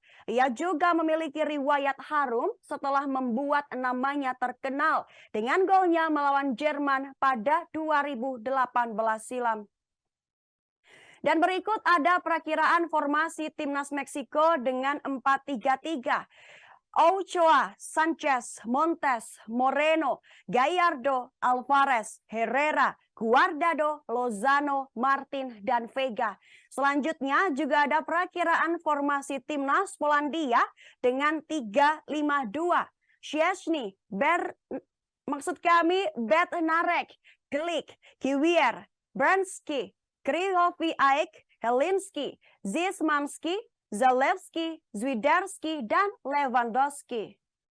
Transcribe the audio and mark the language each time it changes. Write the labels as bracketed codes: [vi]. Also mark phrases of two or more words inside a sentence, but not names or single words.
[id] Ia juga memiliki riwayat harum setelah membuat namanya terkenal dengan golnya melawan Jerman pada 2018 silam. Dan berikut ada perakiraan formasi timnas Meksiko dengan 4-3-3. Ochoa, Sanchez, Montes, Moreno, Gallardo, Alvarez, Herrera, Guardado, Lozano, Martin, dan Vega. Selanjutnya juga ada perakiraan formasi timnas Polandia dengan 3-5-2. Szczęsny, Bednarek, Glik, Kiwier, Bransky, Krychowiak, Helinski, Zismanski, Zalewski, Zwiderski, dan Lewandowski.